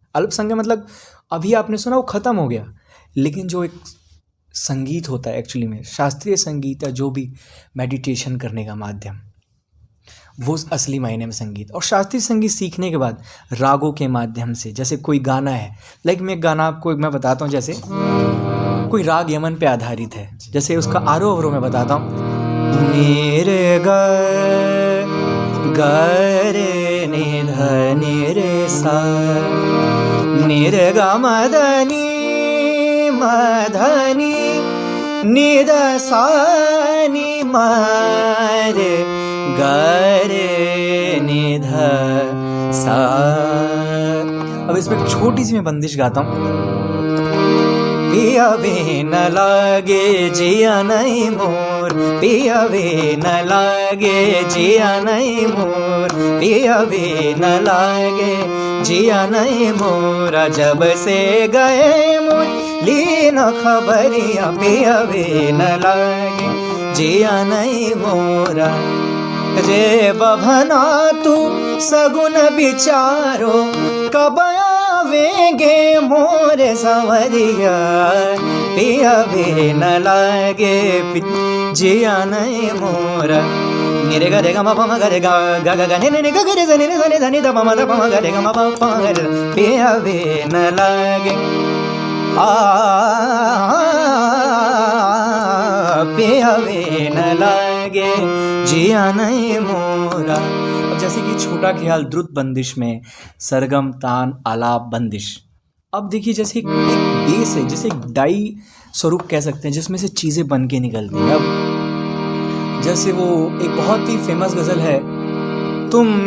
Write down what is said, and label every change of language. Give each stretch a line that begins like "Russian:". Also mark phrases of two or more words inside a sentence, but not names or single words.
Hindi: अल्प समय मतलब अभी आपने सुना वो ख़त्म हो गया, लेकिन जो एक संगीत होता है एक्चुअली में, शास्त्रीय संगीत या जो भी मेडिटेशन करने का माध्यम, वो असली मायने में संगीत। और शास्त्रीय संगीत सीखने के बाद रागों के माध्यम से, जैसे कोई गाना है, लाइक मैं एक गाना आपको मैं बताता हूँ, जैसे कोई राग यमन पे आधारित है, जैसे उसका आरोह अवरोह मैं बताता हूँ। नीरे ग रे नि ध नि रे सा, निरे ग मदनी मधनी नि द सा नि म रे ग रे नि ध सा। अब इसमें एक छोटी सी मैं बंदिश गाता हूँ। पिया भी न लागे जिया नहीं मोर, पिया भी न लागे जिया नहीं मोर, पिया भी न लागे जिया नहीं मोरा, जब से गए मोर ली न खबरिया, पिया भी न लागे जिया नहीं मोरा। रे बभना तू सगुन विचारो, कब आवेंगे मोरे संवरिया, पिया भी न लागे जिया नहीं मोरा। निरे ग रे ग म प म ग रे ग ग ग ग नि नि ग ग रे ज नि ध नि ध नि ध प म ध प म ग रे ग म प प ग रे, पिया भी न लागे पिया भी न लागे जिया नहीं मोरा। अब जैसे कि छोटा ख्याल द्रुत बंदिश में सरगम तान आलाप बंदिश। अब देखिए जैसे एक बेस है, जैसे एक डाई स्वरूप कह सकते हैं, जिसमें से चीज़ें बन के निकलती हैं। अब जैसे वो एक बहुत ही फेमस गज़ल है, तुम